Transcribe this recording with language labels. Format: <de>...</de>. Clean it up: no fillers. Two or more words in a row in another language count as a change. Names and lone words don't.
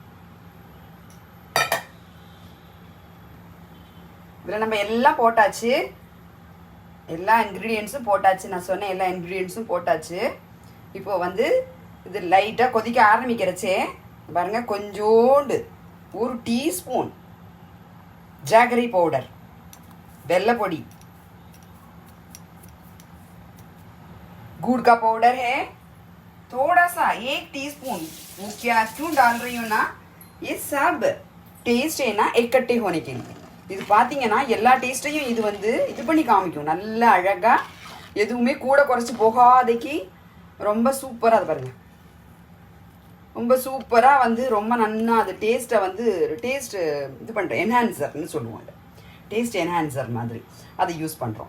<ta>இதில் நம்ம எல்லாம் போட்டாச்சு, எல்லா இன்க்ரீடியன்ஸும் போட்டாச்சு. நான் சொன்ன எல்லா இன்க்ரீடியன்ஸும் போட்டாச்சு. இப்போ வந்து இது லைட்டாக கொதிக்க ஆரம்பிக்கிறச்சே பாருங்கள், கொஞ்சோண்டு</ta> <en>1 teaspoon jaggery powder,</en> <ta>வெள்ளை பொடி,</ta> <hi>गुड़ का पाउडर है थोड़ा सा 1 टीस्पून. वो क्या क्यों डाल रही हूँ ना, ये सब टेस्ट है ना इकट्ठे होने के लिए.</hi> <ta>இது பார்த்தீங்கன்னா எல்லா டேஸ்ட்டையும் இது வந்து இது பண்ணி காமிக்கும், நல்லா அழகாக, எதுவுமே கூட குறைச்சி போகாதைக்கு ரொம்ப சூப்பராக. அது பாருங்கள், ரொம்ப சூப்பராக வந்து ரொம்ப நன்னா அது டேஸ்ட்டை வந்து இது பண்ணுறேன், என்ஹான்சர்னு சொல்லுவோம்,</ta> <en>taste enhancer</en> <ta>மாதிரி அதை யூஸ் பண்ணுறோம்.</ta>